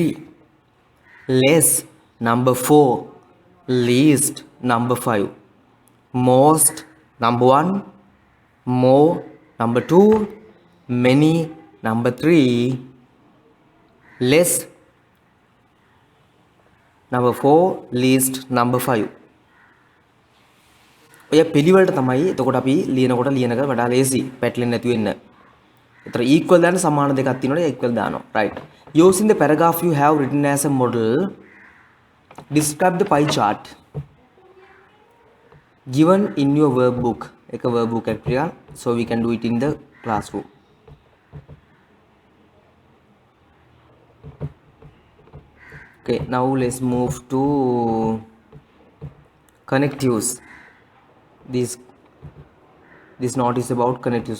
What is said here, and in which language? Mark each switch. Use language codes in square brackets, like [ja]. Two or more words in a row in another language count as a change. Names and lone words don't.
[en] Less number 4. Least number 5. Most number 1. More number 2. Many number 3. Less number 4, least number 5. [si] ඔය පිළිවෙලට තමයි එතකොට අපි ලියනකොට ලියනක වඩා ලේසි පැටලෙන්නේ නැතුව ඉන්න. ඒතර equal දාන්න සමාන දෙකක් තියෙනවනේ equal දානවා. [en] Right. Using the paragraph you have written as a model, describe the pie chart. given in your verb book එක verb book [si] එකක් ටිකක් [en] so we can do it in the classroom. Okay, now let's move to connectives. This note is about connectives.